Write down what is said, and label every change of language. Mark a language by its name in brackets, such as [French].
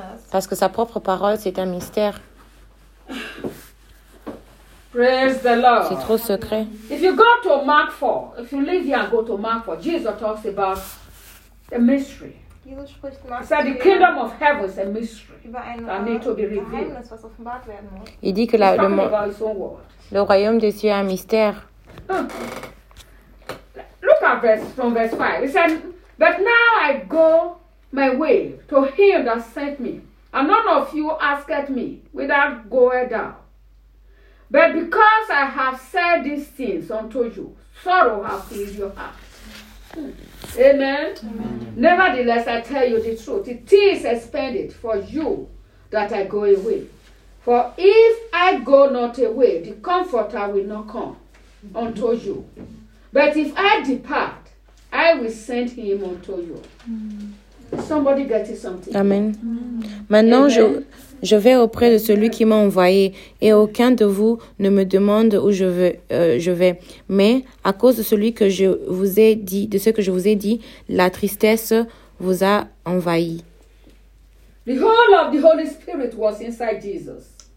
[French] Parce que sa propre parole, c'est un mystère. [English] Praise the Lord. [French] C'est trop secret. [English] If you go to Mark 4, if you leave here and go to Mark 4, Jesus talks about the mystery. He said the kingdom of heaven is a mystery that needs to be revealed. [French] Il dit que le royaume des cieux est un mystère. [English] Look at verse 5. It said, but now I go my way to him that sent me. And none of you asked me without going down. But because I have said these things unto you, sorrow has filled your heart. Amen. Amen. Nevertheless, I tell you the truth. It is expended for you that I go away. For if I go not away, the comforter will not come unto you. But if I depart, I will send him unto you. Somebody getting something. Amen. [French] Maintenant, je vais auprès de celui qui m'a envoyé, et aucun de vous ne me demande où je vais. Mais à cause de celui que je vous ai dit, de ce que je vous ai dit, la tristesse vous a envahi. [English] The whole of the Holy Spirit was inside Jesus.